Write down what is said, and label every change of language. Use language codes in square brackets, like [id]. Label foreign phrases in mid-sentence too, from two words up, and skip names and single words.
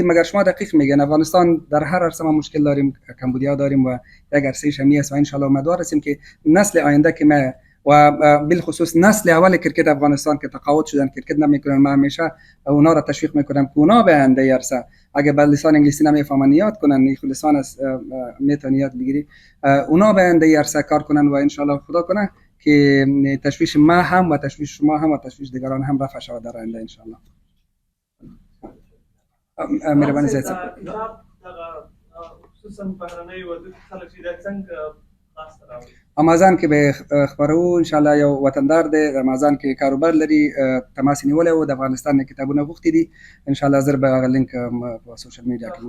[fa] مگر شما دقیق میگن افغانستان در هر عرصه ما مشکل داریم کمبودیا داریم و یک عرصه شمی است و [ar] ان شاء الله [fa] امیدوار هستیم که نسل آینده که ما و بالخصوص نسل اول کرکت افغانستان که تقاعد شدن کرکت نمیکنن من همیشه اونا را تشویق میکنم که اونا به آینده عرصه اگه به لسان انگلیسی نمیفهمن یاد کنن این لسان میتونن یاد بگیری اونا به آینده عرصه کار کنن و ان شاء الله خدا کنه که تشویش ما هم و تشویش شما هم و تشویش دیگران هم رفع شود در آینده انشاءالله. [ps] مهرباني زیات صاحب خصوصا بهرنۍ ودو خلک چې دا څنګه لاسته راوړي. امازان کې به خبرو انشاءالله یو وطندار دی امازان کې کاروبار لري تماس نیولې او د افغانستان نه کتابونه غوښتي دي انشاءالله زر به هغه لینک په [en] social media [ps] کې